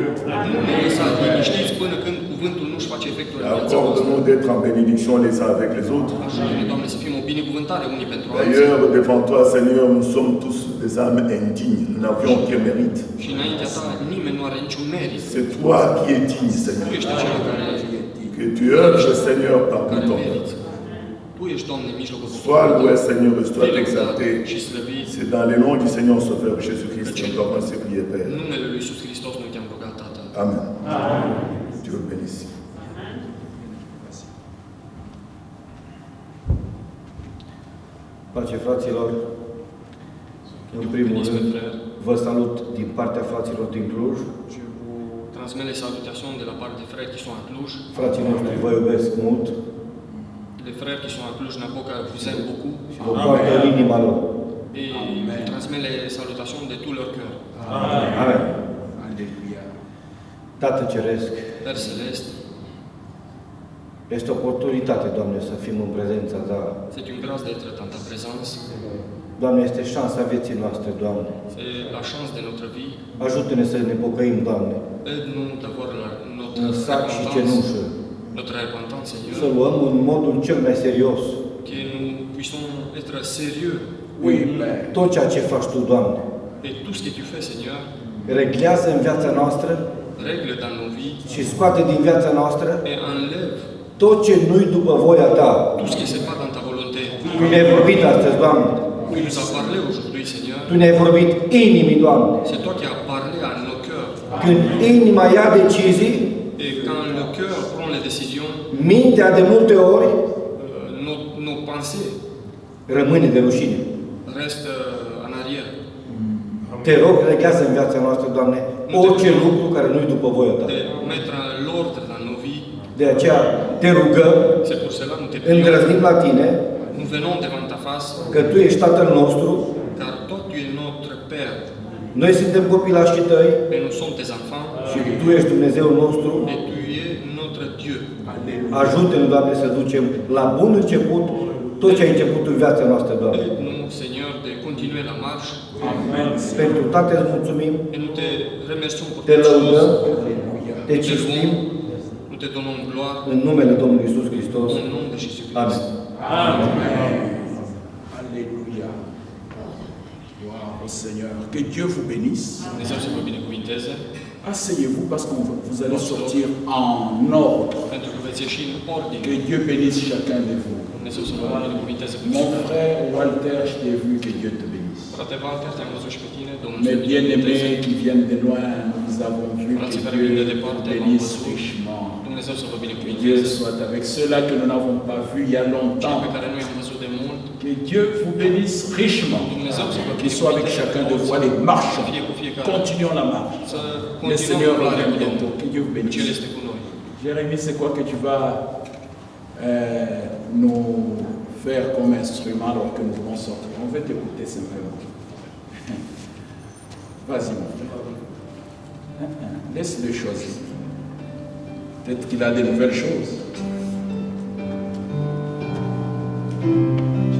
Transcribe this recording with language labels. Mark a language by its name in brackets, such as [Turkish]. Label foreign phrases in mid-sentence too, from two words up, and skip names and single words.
[Romanian] Nu ne lăsa liniștiți până când cuvântul nu-și face efectul în viața noastră. [French] Accorde-nous d'être en bénédiction les uns avec les autres. [Romanian] Ajută-ne, Doamne, să fim o binecuvântare unii pentru alții. [French] D'ailleurs, devant toi, Seigneur, nous sommes tous des âmes indignes. Nous n'avions aucun mérite. [Romanian] Și înaintea ta nimeni nu are niciun merit. [French] C'est toi qui es digne, [Romanian] Tu [French] Seigneur. [Romanian] ești acela care [French] Que tu œuvres, Seigneur, parmi ton peuple. [Romanian] meriți. Tu ești, Doamne, în mijlocul [French] Sois loué, [Romanian] poporului. [French] Seigneur, et sois [Romanian] Fii lăudat [French] exalté. [Romanian] și slăvit. [French] C'est dans le nom du Seigneur Sauveur Jésus-Christ que nous avons ces prières, [Romanian] În [French] Père. [Romanian] numele Lui Iisus Hristos noi te-am rugat, Tată. [French] Amen. Dieu vous bénisse. [Romanian] Pace, fraților, în primul [French] Bénis, [Romanian] rând, [French] mes frères. [Romanian] vă salut din partea fraților din Cluj. [French] Je vous transmets les salutations de la part des frères qui sont à Cluj. [Romanian] Frații noștri vă iubesc mult [French] Les frères qui sont à Cluj-Napoca vous aiment beaucoup. [Romanian] și vă poartă în inima lor. [French] Et je transmets les salutations de tout leur cœur. [Romanian] Amen. Tată Ceresc, [French] Père Céleste, [Romanian] este o oportunitate, Doamne, să fim în prezența Ta. [French] c'est une grâce d'être dans ta présence. [Romanian] Doamne, este șansa vieții noastre, Doamne. [French] C'est la chance de notre vie. [Romanian] Ajută-ne să ne pocăim, Doamne, [French] Aide-nous d'avoir notre [Romanian] în sac și [French] repentance, [Romanian] cenușă. [French] notre repentance, [Romanian] Să [French] Seigneur, [Romanian] luăm în modul cel mai serios [French] que nous puissions être sérieux. [Romanian] tot ceea ce faci Tu, Doamne. [French] Et tout ce que tu fais, Seigneur, [Romanian] Reglează în viața noastră [French] règle dans nos vies [Romanian] și scoate din viața noastră [French] et enlève [Romanian] tot ce nu-i după voia Ta. [French] tout ce qui n'est pas dans ta volonté. [Romanian] Tu ne-ai vorbit astăzi, Doamne. [French] Tu nous as parlé aujourd'hui, Seigneur. [Romanian] Tu ne-ai vorbit inimii, Doamne. [French] C'est toi qui as parlé à nos cœurs. [Romanian] Când inima ia decizii, [French] Et quand le cœur prend les décisions, [Romanian] mintea de multe ori [French] nos pensées [Romanian] rămâne de rușine. [French] restent en arrière. [Romanian] Te rog, reglează în viața noastră, Doamne, orice lucru care nu-i după voia Ta. [French] De mettre l'ordre dans nos vies. [Romanian] De aceea te rugăm, [French] C'est pour cela que nous te prions. [Romanian] îndrăznim la Tine, [French] Nous venons devant ta face, [Romanian] că Tu ești Tatăl nostru, [French] car toi tu es notre Père. [Romanian] noi suntem copilașii Tăi [French] Et nous sommes tes enfants. [Romanian] și Tu ești Dumnezeul nostru. [French] Et tu es notre Dieu. [Romanian] Ajută-ne, Doamne, să ducem la bun început tot ce ai început în viața noastră, Doamne. [French] Aide-nous, Seigneur, de continuer la marche. [Romanian] Pentru toate îți mulțumim, [French] Et nous te remercions pour [Romanian] te [French] toutes [Romanian] lăudăm, [French] choses. [Romanian] te cinstim [French] Nous te donnons gloire [Romanian] în numele Domnului Iisus Hristos. [French] au nom de Jésus-Christ. Amen. Alléluia. Gloire au Seigneur. Que Dieu vous bénisse. [Romanian] Dumnezeu să vă binecuvinteze, [French] Asseyez-vous parce que vous allez sortir en ordre. [Romanian] pentru că veți ieși în ordine. [French] Que Dieu bénisse chacun de vous. [Romanian] Dumnezeu să vă binecuvinteze pe [French] Mon [Romanian] fiecare. [French] frère Walter, je t'ai vu, que Dieu te bénisse. [Romanian] Frate Walter, te-am văzut și pe tine, Domnul să [French] Mes [Romanian] te binecuvinteze. [French] bien-aimés qui viennent de loin, nous avons vu [Romanian] Frații [French] que [Romanian] care [French] Dieu [Romanian] vin de [French] te [Romanian] departe, v-am [French] bénisse [Romanian] văzut. [French] richement. [Romanian] Dumnezeu să vă [French] Que Dieu [Romanian] binecuvinteze. [French] soit avec ceux-là que nous n'avons pas vus il y a [Romanian] Cei [French] longtemps. [Romanian] pe care nu i-am văzut de mult, [French] Que Dieu vous bénisse richement. [Romanian] Dumnezeu să vă [French] Qu'il soit avec [Romanian] binecuvinteze [French] chacun [Romanian] pe [French] de [Romanian] toți. [French] vous. Allez, marchons. [Romanian] Să fie cu fiecare. [French] Continuons la marche. [Romanian] Să [French] Le [Romanian] continuăm [French] Seigneur [Romanian] umblarea [French] revient [Romanian] cu [French] bientôt. [Romanian] Domnul. [French] Que Dieu vous [Romanian] El [French] bénisse. [Romanian] este cu noi. [French] Jérémie, c'est quoi que tu vas nous faire comme instrument alors que nous allons sortir? On veut t'écouter simplement. Vas-y, mon frère. Laisse-le choisir. Peut-être qu'il a des nouvelles choses.